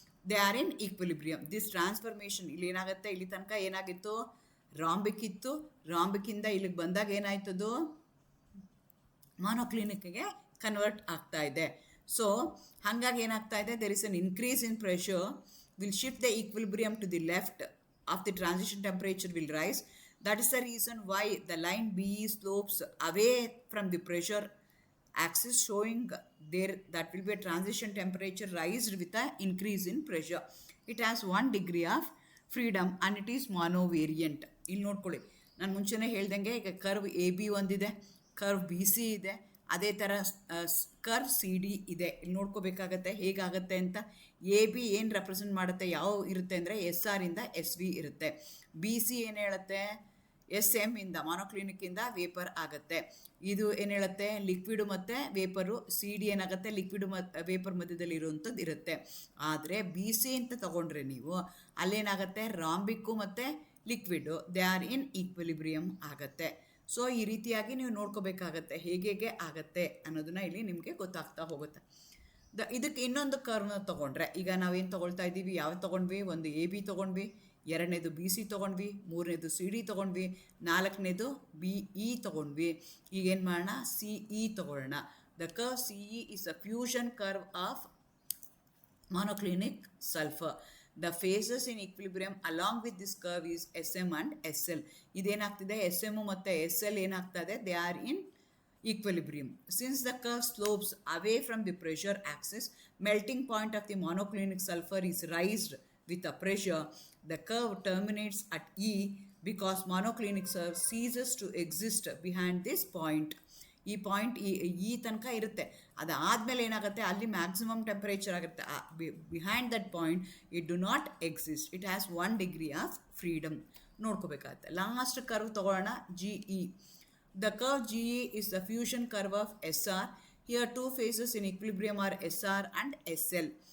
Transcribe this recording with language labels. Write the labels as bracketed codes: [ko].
[en] They are in equilibrium. This transformation [kn] ಇಲ್ಲಿ ಏನಾಗುತ್ತೆ, ಇಲ್ಲಿ ತನಕ ಏನಾಗಿತ್ತು, ರಾಂಬಿಕ್ ಇತ್ತು, ರಾಂಬಿಕ್ಕಿಂದ ಇಲ್ಲಿಗೆ ಬಂದಾಗ ಏನಾಯ್ತದು, ಮಾನೋಕ್ಲಿನಿಕ್ಗೆ ಕನ್ವರ್ಟ್ ಆಗ್ತಾ ಇದೆ. [en] so [kn] ಹಾಗಾಗಿ ಏನಾಗ್ತಾ ಇದೆ, [en] There is an increase in pressure will shift the equilibrium to the left of the transition temperature will rise. That is the reason why the line B slopes away from the pressure axis showing there that will be a transition temperature raised with a increase in pressure. It has 1 degree of freedom and it is monovariant. [kn] ಇಲ್ಲಿ ನೋಡ್ಕೊಳ್ಳಿ, ನಾನು ಮುಂಚೆನೇ ಹೇಳ್ದಂಗೆ ಈಗ curve A B ಒಂದಿದೆ, curve B C ಇದೆ, ಅದೇ ಥರ ಕರ್ವ್ ಸಿ ಡಿ ಇದೆ. ಇಲ್ಲಿ ನೋಡ್ಕೋಬೇಕಾಗತ್ತೆ ಹೇಗಾಗತ್ತೆ ಅಂತ. ಎ ಬಿ ಏನು ರೆಪ್ರೆಸೆಂಟ್ ಮಾಡುತ್ತೆ, ಯಾವ ಇರುತ್ತೆ ಅಂದರೆ ಎಸ್ ಆರ್ ಇಂದ ಎಸ್ ವಿ ಇರುತ್ತೆ. ಬಿ ಸಿ ಏನು ಹೇಳುತ್ತೆ, ಎಸ್ ಎಮ್ ಇಂದ ಮಾನೋಕ್ಲಿನಿಕ್ಕಿಂದ ವೇಪರ್ ಆಗುತ್ತೆ. ಇದು ಏನು ಹೇಳುತ್ತೆ, ಲಿಕ್ವಿಡು ಮತ್ತು ವೇಪರು. ಸಿ ಡಿ ಏನಾಗುತ್ತೆ, ಲಿಕ್ವಿಡು ಮತ್ತು ವೇಪರ್ ಮಧ್ಯದಲ್ಲಿ ಇರುವಂಥದ್ದು ಇರುತ್ತೆ. ಆದರೆ ಬಿ ಸಿ ಅಂತ ತಗೊಂಡ್ರೆ ನೀವು ಅಲ್ಲೇನಾಗುತ್ತೆ, ರಾಂಬಿಕ್ಕು ಮತ್ತು liquid [en] they are in equilibrium [kn] ಆಗುತ್ತೆ. ಸೊ ಈ ರೀತಿಯಾಗಿ ನೀವು ನೋಡ್ಕೋಬೇಕಾಗತ್ತೆ ಹೇಗೆ ಆಗುತ್ತೆ ಅನ್ನೋದನ್ನ ಇಲ್ಲಿ ನಿಮಗೆ ಗೊತ್ತಾಗ್ತಾ ಹೋಗುತ್ತೆ. ಇದಕ್ಕೆ ಇನ್ನೊಂದು ಕರ್ವ್ನ ತೊಗೊಂಡ್ರೆ, ಈಗ ನಾವೇನು ತೊಗೊಳ್ತಾ ಇದ್ದೀವಿ, ಯಾವ ತೊಗೊಂಡ್ವಿ, ಒಂದು ಎ ಬಿ ತೊಗೊಂಡ್ವಿ, ಎರಡನೇದು ಬಿ ಸಿ ತೊಗೊಂಡ್ವಿ, ಮೂರನೇದು ಸಿ ಡಿ ತೊಗೊಂಡ್ವಿ, ನಾಲ್ಕನೇದು ಬಿ ಇ ತೊಗೊಂಡ್ವಿ. ಈಗೇನು ಮಾಡೋಣ, ಸಿ ಇ ತೊಗೊಳ್ಳೋಣ. [en] The curve C E is a fusion curve of monoclinic sulfur. The phases in equilibrium along with this curve is SM and SL. [kn] ಇದೇನಾಗ್ತಿದೆ, SM ಮತ್ತು SL ಏನಾಗ್ತದೆ, [en] they are in equilibrium. Since the curve slopes away from the pressure axis, melting point of the monoclinic sulfur is raised with a pressure. The curve terminates at E because monoclinic sulfur ceases to exist behind this point. [kn] ಈ point ಈ ತನಕ ಇರುತ್ತೆ. ಅದಾದಮೇಲೆ ಏನಾಗುತ್ತೆ, ಅಲ್ಲಿ maximum temperature ಆಗುತ್ತೆ. [en] Behind that point it do not exist. It has 1 degree of freedom. [kn] ನೋಡ್ಕೋಬೇಕಾಗತ್ತೆ. Last curve ತೊಗೊಳ್ಳೋಣ, [en] G E. The curve G E is the fusion curve of S R. Here 2 phases in equilibrium are S R and S L.